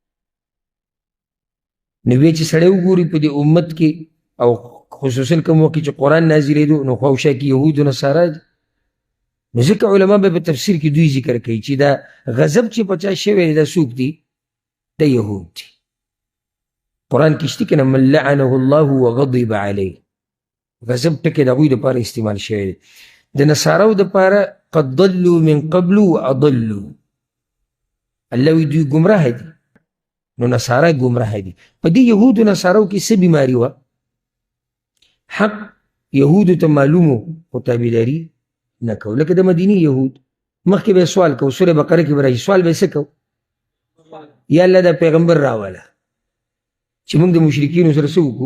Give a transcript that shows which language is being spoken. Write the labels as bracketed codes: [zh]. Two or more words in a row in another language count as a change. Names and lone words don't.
[ps] نو بیا چې سړی وګوري په دې امت کې او خصوصا کوم وخت چې قرآن نازلېدو نو خواوشا کې یهود و نصارا دي. نو ځکه علما به په تفسیر کې دوی ذکر کوي چې دا غضب چې په چا شوی دی دا څوک دي؟ د یهود دي. قرآن کې شته که نه [ar] من لعنه الله وغضب علیه، [ps] غضب ټکی د هغوی دپاره استعمال شوی دی. د نصاراو دپاره [ar] قد ضلوا من قبل واضلوا، [ps] الله وی دوی ګمراه دي، نو نصارا ګمراه دي. په دې یهودو نصاراو کې څه بیماري وه؟ حق یهودو ته معلومو خو تابعداري نه کوو. لکه د مدینې یهود مخکې به یې سوال کوو، سوره بقره کې به راشي، سوال به یې څه کوو؟ یا الله دا پیغمبر راوله چې موږ د مشرکینو سره څه وکړو؟